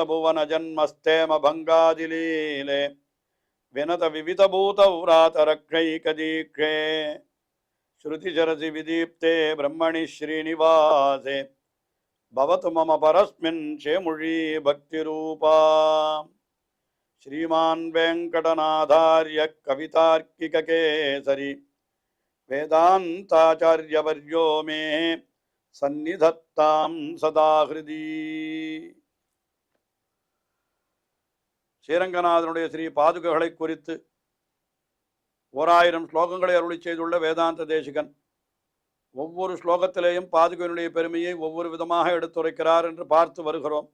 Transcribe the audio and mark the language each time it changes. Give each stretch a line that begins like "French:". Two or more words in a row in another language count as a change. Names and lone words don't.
Sanskrit: भुवन जन्मस्थेम भङ्गादिलीले विनत विविध भूत व्रातरक्षैकदीक्षे श्रुतिशिरसि विदीप्ते ब्रह्मणि श्रीनिवासे भवतु मम परस्मिन् शेमुषी भक्तिरूपा श्रीमान वेंकटनाथार्य कवितार्किककेसरी वेदांताचार्यवर्यो मे सन्निधत्तां सदा हृदि
Tamil: ஸ்ரீரங்கநாதனுடைய ஸ்ரீ பாதுகைகளை குறித்து 1000 ஸ்லோகங்களை அருளி செய்துள்ள வேதாந்த தேசிகன் ஒவ்வொரு ஸ்லோகத்திலேயும் பாதுகையினுடைய பெருமையை ஒவ்வொரு விதமாக எடுத்துரைக்கிறார் என்று பார்த்து வருகிறோம்.